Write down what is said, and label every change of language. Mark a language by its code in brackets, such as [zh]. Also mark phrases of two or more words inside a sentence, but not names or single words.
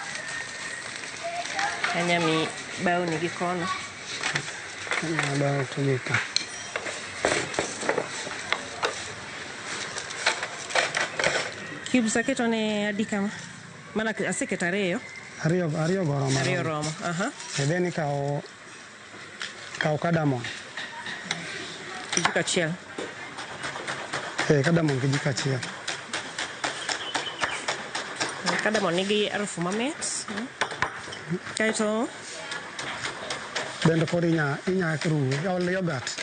[luo] Anya mi bao ni gikono. Bao tumika. Cubes aketo ne adi kama? Mana aseketa ariyo? Ariyo goromo. Ariyo romo. [en] And then [luo] kao cardamom. Kijiko achiel. Cardamom kijiko achiel. Cardamom nigi harufu mamit. Kaito bende koro inya ruwe ol yogurt.